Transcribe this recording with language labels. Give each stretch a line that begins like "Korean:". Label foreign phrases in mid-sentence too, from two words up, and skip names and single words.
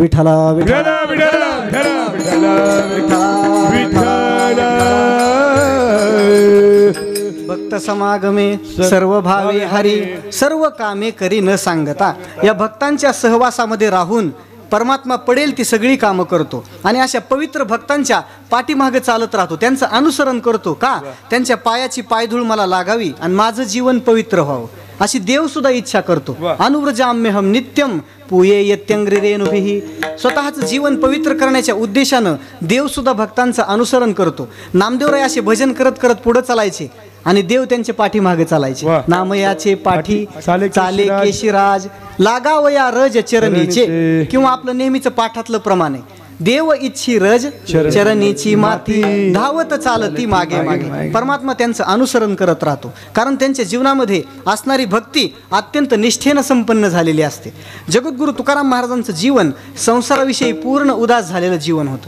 Marathi: विठ्ठला विठ्ठला विठ्ठला भक्त समागमे सर्व भावे हरी, सर्व कामे करी न सांगता. या भक्तांच्या सहवासामध्ये राहून परमात्मा पडेल ती सगळी कामं करतो आणि अशा पवित्र भक्तांच्या पाठीमागे चालत राहतो, त्यांचं अनुसरण करतो. का? त्यांच्या पायाची पायधूळ मला लागावी आणि माझं जीवन पवित्र व्हावं अशी देव सुद्धा इच्छा करतो.
Sanskrit: अनुव्रजाम्यहम नित्यम पूये यत्यंग्री रेणुभिः.
Marathi: स्वतःचं जीवन पवित्र करण्याच्या उद्देशानं देव सुद्धा भक्तांचं अनुसरण करतो. नामदेवराय असे भजन करत करत पुढे चालायचे आणि देव त्यांच्या पाठीमागे चालायचे. नामयाचे पाठी चाले केशिराज, लागावया रज चरणीचे, किंवा आपलं नेहमीचं पाठातलं प्रमाणे देव इच्छी रज चरणीची माती, धावत चालती मागे मागे. परमात्मा त्यांचं अनुसरण करत राहतो, कारण त्यांच्या जीवनामध्ये असणारी भक्ती अत्यंत निष्ठेनं संपन्न झालेली असते. जगद्गुरु तुकाराम महाराजांचं जीवन संसाराविषयी पूर्ण उदास झालेलं जीवन होतं.